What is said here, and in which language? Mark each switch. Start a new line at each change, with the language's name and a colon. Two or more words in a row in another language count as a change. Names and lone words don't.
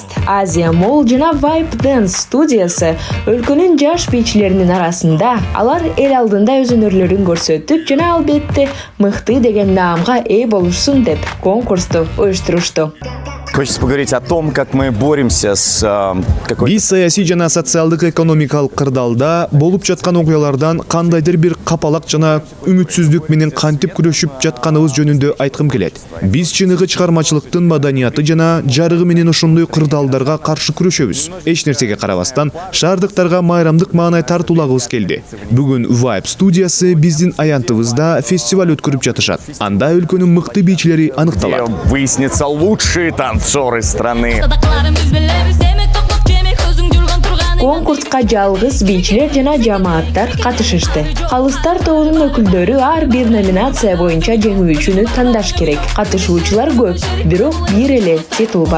Kyrgyz: Азия Мол жана Vibe Dance студиясы өлкөнүн жаш бийчилеринин арасында. Алар эл алдында өз өнөрлөрүн көрсөтүп жана албетте мыкты деген наамга ээ болушсун деп конкурсту уюштурушту.
Russian: Хочется поговорить о том, как мы боремся с
Kyrgyz: Биз саясий жана социалдык экономикалык кырдаалда болуп жаткан окуялардан кандайдыр бир капалак жана үмүтсүздүк менен кантип күрөшүп жатканыбыз жөнүндө айткым келет. Биз чыныгы чыгармачылыктын маданияты жана жарыгы менен ошондой кырдаалдарга каршы күрөшөбүз. Эч нерсеге карабастан шаардыктарга майрамдык маанай тартуулагыбыз келди. Бүгүн Vibe студиясы биздин аянтыбызда фестиваль өткөрүп жатышат. Анда өлкөнүн мыкты бийчилери аныкталат.
Russian: Выяснится лучшие танцоры страны.
Kyrgyz: Конкурска жалгыз бийчилер жана жамааттар катышышты. Калыстар тобунун өкүлдөрү ар бир номинация боюнча жеңүүчүнү тандаш керек. Катышуучулар көп, бирок бир эле титул бар.